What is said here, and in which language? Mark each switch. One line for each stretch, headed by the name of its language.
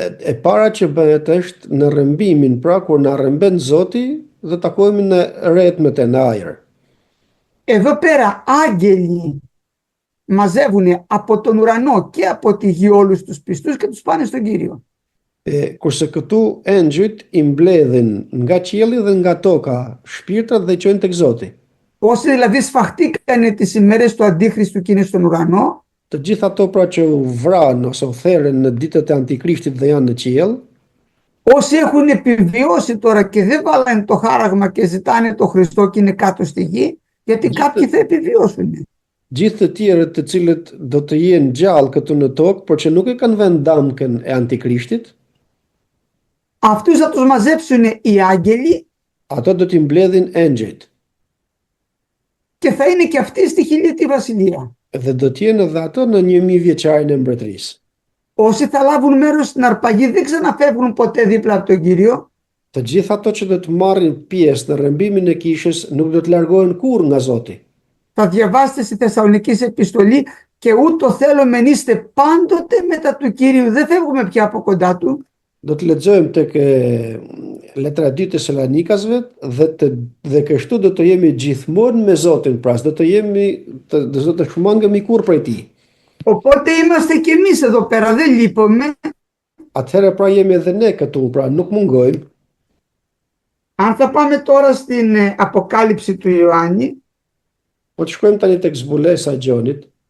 Albanian: E para që bëhet është në rrëmbimin, pra kur na rrëmben Zoti dhe takohemi në rretmet e në ajër.
Greek: Εδώ πέρα άγγελοι μαζεύουν από τον ουρανό και από τη γη όλους τους πιστούς και τους πάνε στον Κύριο.
Albanian: Kurse këtu engjëjt i mbledhin nga qielli dhe nga toka shpirtrat dhe i çojnë tek Zoti.
Greek: Όσοι δηλαδή σφαχτήκανε τις ημέρες του Αντίχριστου και είναι στον ουρανό,
Albanian: Të gjitha ato pra që u vranë ose u therrën në ditët e Antikrishtit dhe janë në qiell,
Greek: όσοι έχουν επιβιώσει τώρα και δεν βάλανε το χάραγμα και ζητάνε το Χριστό και είναι κάτω στη γη, γιατί κάποιοι θα επιβιώσουν.
Albanian: gjithë të tjerët të cilët do të jenë gjallë këtu në tokë, por që nuk e kanë vënë damkën e Antikrishtit,
Greek: Αυτούς θα τους μαζέψουν οι άγγελοι
Albanian: ato do t'i mbledhin engjëjt
Greek: και θα είναι και αυτοί στη χιλιετή βασιλεία.
Albanian: dhe do të jenë edhe ato në 1000 vjeçarin e mbretërisë.
Greek: Όσοι θα λάβουν μέρος στην αρπαγή δεν ξαναφεύγουν ποτέ δίπλα από τον Κύριο.
Albanian: Të gjithë ato që do të marrin pjesë në rrëmbimin e kishës nuk do të largohen kurrë nga Zoti.
Greek: Θα διαβάσετε στη Θεσσαλονικής επιστολή και ούτω θέλω μεν είστε πάντοτε μετά του Κύριου. Δεν φεύγουμε πια από κοντά του.
Albanian: Do të lexojmë tek letra e 2 të Salonikasve dhe kështu do të jemi gjithmonë me Zotin, pra do të shmangemi kurrë prej tij.
Greek: Οπότε είμαστε και εμείς εδώ πέρα, δεν λείπουμε.
Albanian: Atëherë pra jemi edhe ne këtu, pra nuk mungojmë.
Greek: Αν θα πάμε τώρα στην Αποκάλυψη του Ιωάννη,
Albanian: Po të shkojmë tani tek zbulesa e Gjonit,